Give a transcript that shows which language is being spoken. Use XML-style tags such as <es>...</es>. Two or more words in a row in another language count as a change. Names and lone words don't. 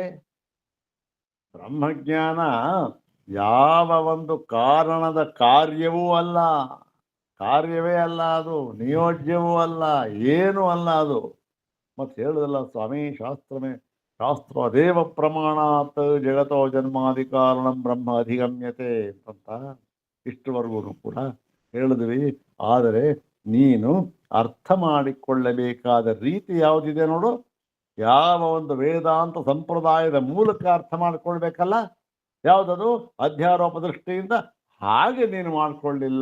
<kn>ಬ್ರಹ್ಮಜ್ಞಾನ ಯಾವ ಒಂದು ಕಾರಣದ ಕಾರ್ಯವೂ ಅಲ್ಲ, ಕಾರ್ಯವೇ ಅಲ್ಲ, ಅದು ನಿಯೋಜ್ಯವೂ ಅಲ್ಲ, ಏನೂ ಅಲ್ಲ ಅದು. ಮತ್ತೆ ಹೇಳುದಲ್ಲ ಸ್ವಾಮಿ,</kn> <sa>ಶಾಸ್ತ್ರ ಅದೇವ ಪ್ರಮಾಣಾತ್ ಜಗತೋ ಜನ್ಮಾದಿ ಕಾರಣಂ ಬ್ರಹ್ಮ ಅಧಿಗಮ್ಯತೆ</sa> <kn>ಅಂತ ಇಷ್ಟವರೆಗೂ ಕೂಡ ಹೇಳಿದ್ವಿ. ಆದರೆ ನೀನು ಅರ್ಥ ಮಾಡಿಕೊಳ್ಳಬೇಕಾದ ರೀತಿ ಯಾವುದಿದೆ ನೋಡು. ಯಾವ ಒಂದು ವೇದಾಂತ ಸಂಪ್ರದಾಯದ ಮೂಲಕ ಅರ್ಥ ಮಾಡಿಕೊಳ್ಬೇಕಲ್ಲ, ಯಾವುದದು? ಅಧ್ಯಾರೋಪ ದೃಷ್ಟಿಯಿಂದ. ಹಾಗೆ ನೀನು ಮಾಡಿಕೊಳ್ಳಿಲ್ಲ.</kn>